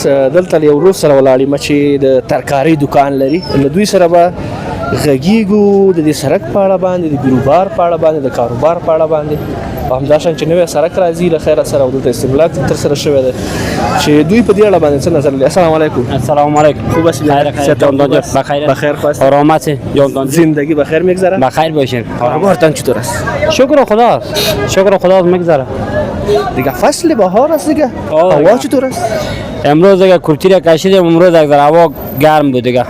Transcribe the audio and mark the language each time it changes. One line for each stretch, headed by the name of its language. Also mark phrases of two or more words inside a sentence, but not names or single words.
Pashto: دلته له یو ورور سره ولاړ یم چې د ترکارۍ دوکان لري. له دوی سره به غږیږو د دې سړک په اړه باندې، د بیروبار په اړه باندې، د کاروبار په اړه باندې او همداشان چې نوی سړک راځي له خیره سره او دلته استملاک ترسره شوی دی چې دوی په دې اړه باندې څه نظر لري.
Arabic: السلام علیکم. السلام علیکم.
Persian: خوب هستی؟ بخیر هست؟ آرام هستی؟ زندگی بخیر میگذره؟ بخیر باشین. کارتان چطور است؟ شکر خدا، شکر خدا میگذره. دیگه فصل بهار است دیگه. هوا چطور است؟ امروز دیگه کورتی را کشیدیم، امروز دیگه هوا گرم بود دیگه.